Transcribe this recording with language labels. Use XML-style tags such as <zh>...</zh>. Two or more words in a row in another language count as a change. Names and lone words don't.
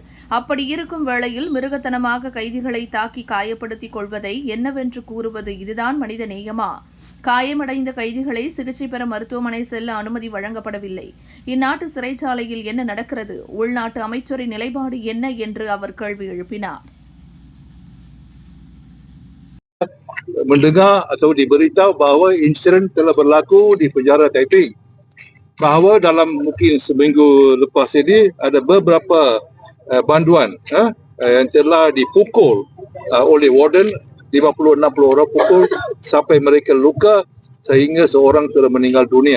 <ta>அப்படி இருக்கும் வேளையில் மிருகத்தனமாக கைதிகளை தாக்கி காயப்படுத்திக் கொள்வதை என்னவென்று கூறுவது? இதுதான் மனித நேயமா? காயமடைந்த கைதிகளை சிகிச்சை பெற மருத்துவமனை செல்ல அனுமதி வழங்கப்படவில்லை. இந்நாட்டு சிறைச்சாலையில் என்ன நடக்கிறது? உள்நாட்டு அமைச்சரின் நிலைப்பாடு என்ன என்று அவர் கேள்வி எழுப்பினார்.</ta> <ms>Mendengar atau diberitahu bahawa insiden telah berlaku di penjara Taiping, bahawa dalam mungkin seminggu lepas ini ada beberapa banduan yang telah dipukul oleh warden, 50-60 orang pukul sampai mereka luka sehingga seorang telah meninggal dunia.</ms>